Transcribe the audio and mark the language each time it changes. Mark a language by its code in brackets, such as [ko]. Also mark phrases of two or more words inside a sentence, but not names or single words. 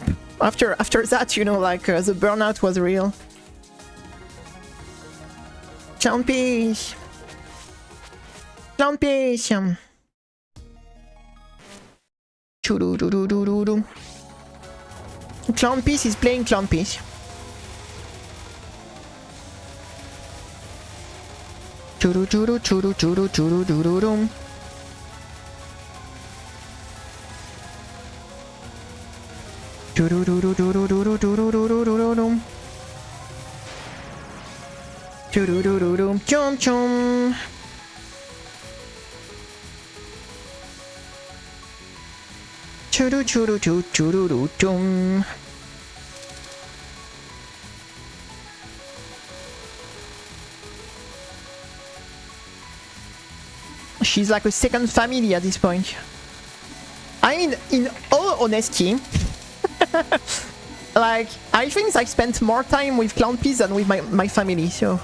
[en] After that, you know, like, the burnout was real. Clownfish! Clownfish! Choo-doo-doo-doo-doo-doo. Clownfish is playing Clownfish. Choo-doo-choo-doo-choo-doo-choo-doo-choo-doo-choo-doo-doo-doo. Choo-doo-doo-doo-doo-doo-doo-doo-doo-doo-doo-doo-doo. Choo-doo-doo-doo-doo. Chom-chom. Choo-doo-choo-doo-choo-doo-doo-choo. She's like a second family at this point. I mean, in all honesty, like, I think I spent more time with Clownfish than with my family, so...